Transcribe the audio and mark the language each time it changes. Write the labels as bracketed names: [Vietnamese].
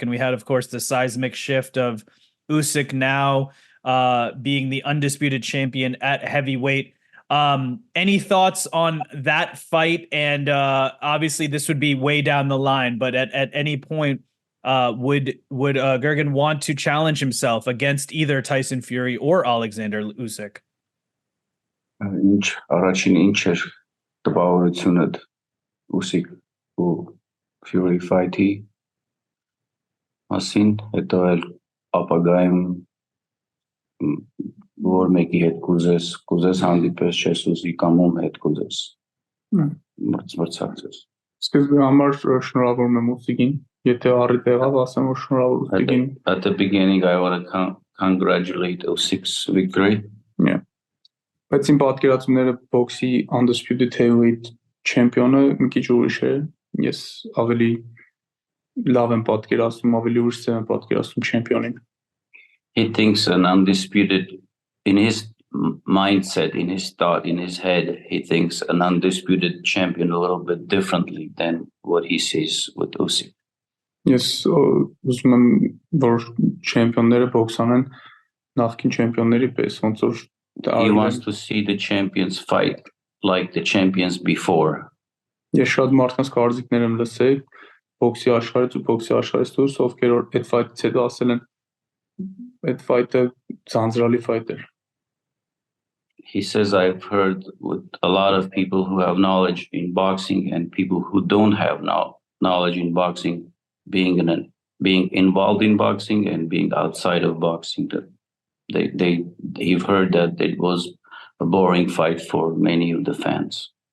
[English] And we had, of course, the seismic shift of Usyk now being the undisputed champion at heavyweight. Any thoughts on that fight? And obviously this would be way down the line, but at any point, would Gurgen want to challenge himself against either Tyson Fury or Alexander Usyk? [Armenian] Առաջին ինչ էր տպավորությունդ Usyk ու Fury fight-ի մասին, հետո էլ ապագայում որ մեկի հետ կուզես հանդիպես չես ուզի կամ ում հետ կուզես մրցակցես։ Սկզբի համար շնորհավորում եմ Ուսիկին, եթե առիթ եղավ, ասեմ որ շնորհավոր Ուսիկին. [English] At the beginning I want to congratulate Usyk's victory. Yeah. [Armenian] Բայց իմ պատկերացումները բոքսի [English] undisputed heavyweight [Armenian] չեմպիոնը մի քիչ ուրիշ է։ Ես ավելի լավ եմ պատկերացնում, ավելի ուրիշ եմ պատկերացնում չեմպիոնին։ [English] He thinks an undisputed, in his mindset, in his thought, in his head, he thinks an undisputed champion a little bit differently than what he sees with Usyk. [Armenian] Ես ուզում եմ որ չեմպիոնները բոքսանեն նախկին չեմպիոնների պես, ոնց որ [English] he wants to see the champions fight like the champions before. [Armenian] Ես շատ մարդկանց կարծիքներ եմ լսել բոքսի աշխարհից ու բոքսի աշխարհից դուրս, ովքեր որ այդ ֆայթից հետո ասել են այդ ֆայթը ցանցրալի ֆայթ էր. [English] He says I've heard with a lot of people who have knowledge in boxing and people who don't have knowledge in boxing being involved in boxing and being outside of boxing, that they've heard that it was a boring fight for many of the fans.